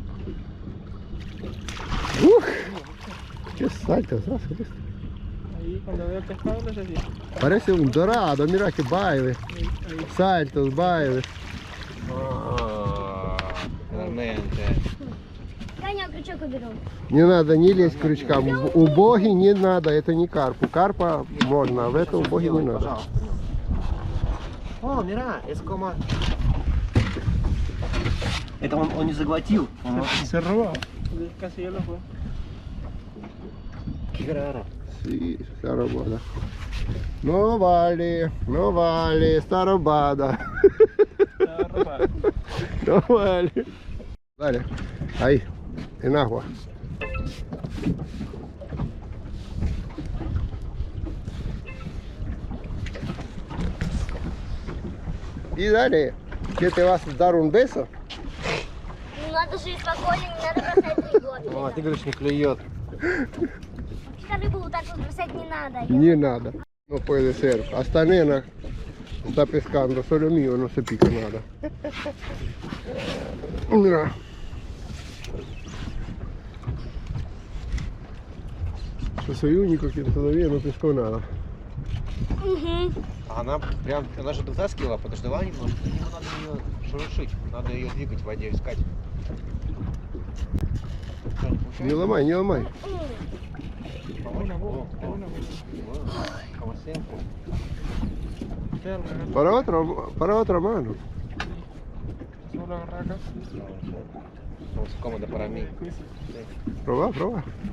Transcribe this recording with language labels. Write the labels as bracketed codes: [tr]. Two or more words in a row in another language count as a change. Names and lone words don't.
[es] Qué saltos hace esto. Ahí cuando veo el pescado lo hace así. Parece un dorado, mira que baile. Ahí. Saltos, baile. Realmente. Caña, [ru] крючок уберу. Не надо не лезть к крючкам. У боги не надо, это не карп. У карпа можно, а в это у боги не надо. Пожалуйста. О, мира, [es] es como... [ru] Это он не заглотил. [es] Se robó. Casi ya lo fue. Qué raro. Sí, está robada. No vale, está robada. Estaba robado. No vale. Vale, ahí, en agua. Y dale, ¿qué te vas a dar un beso? [ru] Ну надо жить спокойно, не надо бросать рыбу. О, ты говоришь, не клюет. Что рыбу вот так вот бросать не надо. [es] Ni nada. No puede ser. Hasta nena está pescando, solo mío no se pica nada. Mira. Yo soy único que todavía no pescó nada. [ru] Она прям, она же вытаскивала, подождала немножко. Ему надо ее шуршить, надо ее двигать в воде, искать. Не ломай, не ломай. [es] Una boca, una boca. Como siempre. Para otra mano. Solo agarrar acá. Como cómodo para mí. Proba, proba.